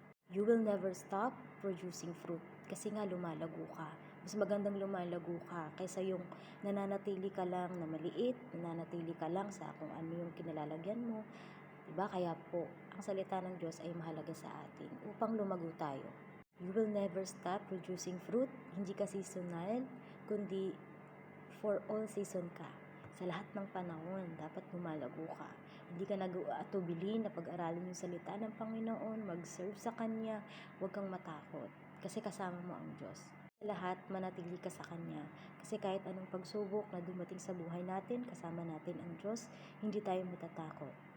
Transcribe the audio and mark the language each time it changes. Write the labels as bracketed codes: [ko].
[en] You will never stop producing fruit [tl] kasi nga lumalago ka. Mas magandang lumalago ka kaysa yung nananatili ka lang na maliit, nananatili ka lang sa kung ano yung kinalalagyan mo. Diba? Kaya po, ang salita ng Diyos ay mahalaga sa atin upang lumago tayo. [en] You will never stop producing fruit, [tl] hindi ka seasonal, kundi [en] for all season ka. [tl] Sa lahat ng panahon, dapat lumalago ka. Hindi ka nag-aatubili na pag-aralin yung salita ng Panginoon, mag-serve sa Kanya, huwag kang matakot. Kasi kasama mo ang Diyos. Sa lahat, manatili ka sa Kanya. Kasi kahit anong pagsubok na dumating sa buhay natin, kasama natin ang Diyos, hindi tayo matatakot.